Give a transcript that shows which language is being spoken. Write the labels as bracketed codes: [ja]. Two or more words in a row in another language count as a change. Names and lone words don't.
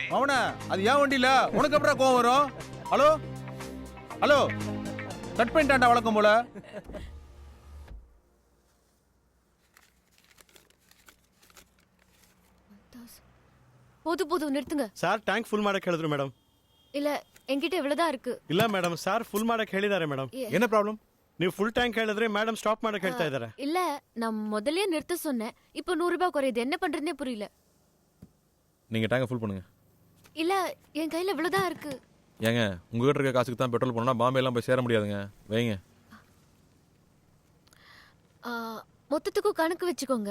[ta] அவனா அது ஏன் வண்டி இல்ல, உனக்கு அப்புறம் கோவம் வரும்? ஹலோ ஹலோ, கட் பண்ணிட்டான்டா வழக்கம் போல. போதும் நிறுத்துங்க சார். [en] tank full [kn] ಮಾಡಕ್ಕೆ ಹೇಳಿದ್ರು ಮೇಡಮ್. [ta] இல்ல என்கிட்ட இவ்வளவுதான் இருக்கு. [kn] ಇಲ್ಲ ಮೇಡಮ್, ಸಾರ್ ಫುಲ್ ಮಾಡಕ್ಕೆ ಹೇಳಿದ್ದಾರೆ ಮೇಡಮ್. [ta] என்ன ப்ராப்ளம்? [kn] ನೀವು [en] full tank [kn] ಹೇಳಿದ್ರೆ ಮೇಡಮ್ ಸ್ಟಾಪ್ ಮಾಡಕ್ಕೆ ಹೇಳ್ತಾ ಇದ್ದಾರೆ. [ta] இல்ல நான் முதல்லயே நிறுத்த சொன்னேன். இப்போ 100 ரூபாய் குறையுது, என்ன பண்றதுனே புரியல. நீங்க [en] tank full [ta] பண்ணுங்க. இல்ல என் கையில இவ்வளவுதான் இருக்கு. ஏங்க உங்ககிட்ட இருக்க காசுக்கு தான் பெட்ரோல் போனா பாம்பே எல்லாம் போய் சேர முடியாதுங்க. வைங்க. மொத்தத்துக்கும் கணக்கு வச்சுக்கோங்க.